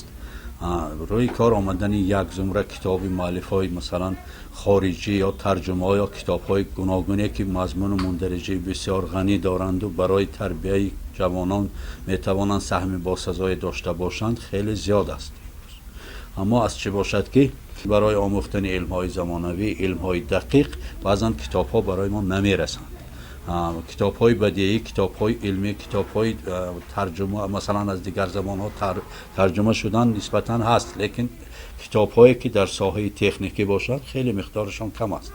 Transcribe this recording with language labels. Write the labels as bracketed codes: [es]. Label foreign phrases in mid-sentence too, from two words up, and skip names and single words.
[tg] рӯи кор омадани як зумра китоби муаллифҳои масалан хориҷӣ ё тарҷумаҳо ё китобҳои гуногуне ки мазмуну мундариҷаи бисёр ғанӣ доранду барои тарбияи ҷавонон метавонанд саҳми босазое дошта бошанд хеле зиёд аст. [fa] اما از چه باشد که برای آموختن علم های زمانوی، علم های دقیق بعضا کتاب ها برای ما نمی رسند. کتاب های بدیهی، کتاب های علمی، کتاب های ترجمه مثلا از دیگر زبان ها ترجمه شدن نسبتا هست، لیکن کتاب هایی که در ساحه تکنیکی باشد خیلی مقدارشان کم است.